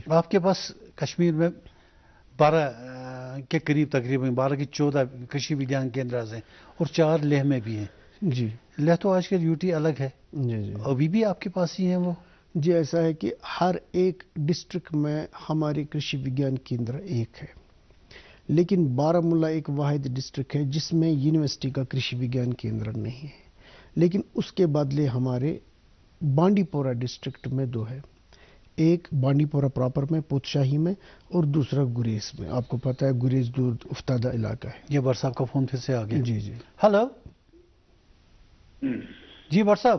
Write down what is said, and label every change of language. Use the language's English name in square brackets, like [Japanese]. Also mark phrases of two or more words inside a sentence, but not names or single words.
[Urdu] آپ کے پاس کشمیر میں 12 کے قریب تقریباً 12 کی 14 کرشی وگیان کیندراز ہیں اور 4 لیہ میں بھی ہیں. جی. لیہ تو آج کل یو ٹی الگ ہے. جی جی. ابھی بھی آپ کے پاس ہی ہیں وہ؟ جی ایسا ہے کہ ہر ایک ڈسٹرکٹ میں ہماری کرشی وگیان کیندر ایک ہے، لیکن بارہمولہ ایک واحد ڈسٹرکٹ ہے جس میں یونیورسٹی کا کرشی وگیان کیندر نہیں ہے. لیکن اس کے بدلے ہمارے بانڈی پورہ ڈسٹرکٹ میں 2 ہے. ایک بانڈی پورہ پراپر میں پوت شاہی میں اور دوسرا گریز میں. آپ کو پتہ ہے گریز دور افتادہ علاقہ ہے. یہ بٹ صاحب کا فون پھر سے آ گیا. جی جی. ہلو. جی بٹ صاحب.